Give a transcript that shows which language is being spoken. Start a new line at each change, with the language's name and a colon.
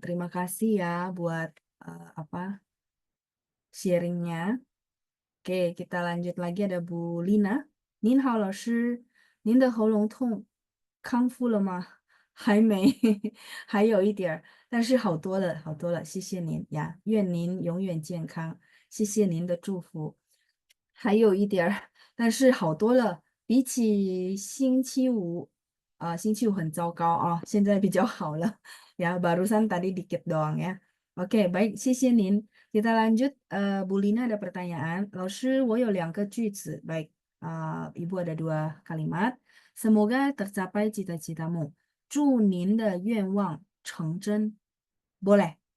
Indonesian: Terima kasih ya buat apa sharingnya. Oke, kita lanjut lagi ada Bu Lina.
Chinese: 您好，老师，您的喉咙痛康复了吗？还没，还有一点儿，但是好多了，好多了，谢谢您的祝福。还有一点儿，但是好多了，比起星期五，星期五很糟糕啊，现在比较好了。
Indonesian: Ya, barusan tadi dikit doang ya. Oke, baik,
Chinese: 谢谢您.
Indonesian: Kita lanjut, Bu Lina ada pertanyaan.
Chinese: 老师，我有2个句子.
Indonesian: Baik, Ibu ada 2 kalimat. Semoga tercapai cita-citamu.
Chinese: 祝您的愿望成真.
Indonesian: Boleh.